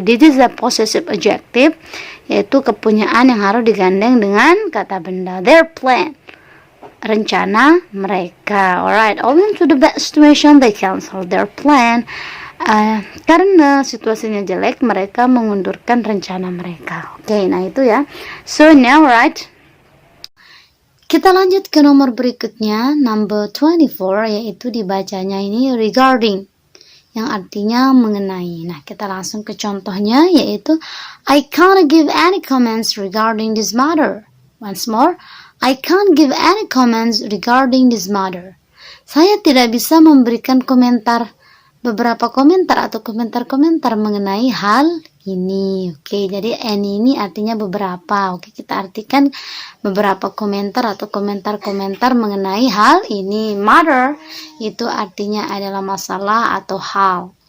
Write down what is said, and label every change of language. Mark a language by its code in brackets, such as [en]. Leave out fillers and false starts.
[en] This is a possessive adjective, [id] yaitu kepunyaan yang harus digandeng dengan kata benda. [en] Their plan, [id] rencana mereka. [en] Alright, owing to the bad situation, they cancel their plan. [id] Karena situasinya jelek, mereka mengundurkan rencana mereka. Oke, nah itu ya. [en] So now, right? [id] Kita lanjut ke nomor berikutnya, number 24, yaitu dibacanya ini regarding, yang artinya mengenai. Nah, kita langsung ke contohnya, yaitu [en] I can't give any comments regarding this matter. Once more, I can't give any comments regarding this matter. [id] Saya tidak bisa memberikan beberapa komentar atau komentar-komentar mengenai hal ini. Oke, jadi any ini artinya beberapa. Oke, kita artikan beberapa komentar atau komentar-komentar mengenai hal ini. Matter itu artinya adalah masalah atau hal.